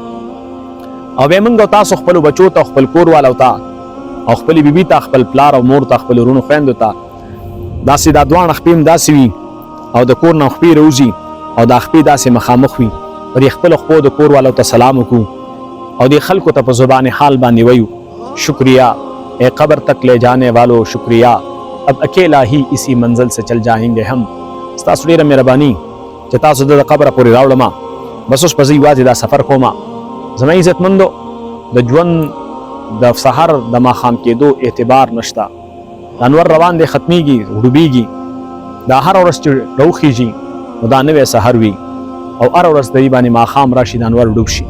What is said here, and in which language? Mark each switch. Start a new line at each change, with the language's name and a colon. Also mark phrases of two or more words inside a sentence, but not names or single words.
Pashto: او بیا موږ او تاسو خپلو بچو ته، خپل کور والو ته او خپلې بیبي ته، خپل پلار او مور ته، خپلو وروڼو خویندو ته داسې دا دواړه خپې هم داسې وي او د کور نه خپې راوځي او دا خپې داسې مخامخ وي، په دې خپلو خپو د کور والو ته سلام وکړو او دې خلکو ته په زبان حال باندې وایو
Urdu: شکریہ اے قبر تک لے جانے والو شکریہ، اب اکیلا ہی اسی منزل سے چل جائیں گے ہم.
Pashto: ستاسو ډېره مهرباني چې تاسو د قبره پورې راوړم. بس اوس به زه یوازې دا سفر کوم. زما عزتمندو د ژوند د سحر د ماښام کېدو اعتبار نشته. د انور روان دی، ختمیږي، ډوبیږي. دا هر ورځ چې راوخیږي نو دا نوی سحر وي او هر ورځ د دې باندې ماښام راشي د انور ډوب شي.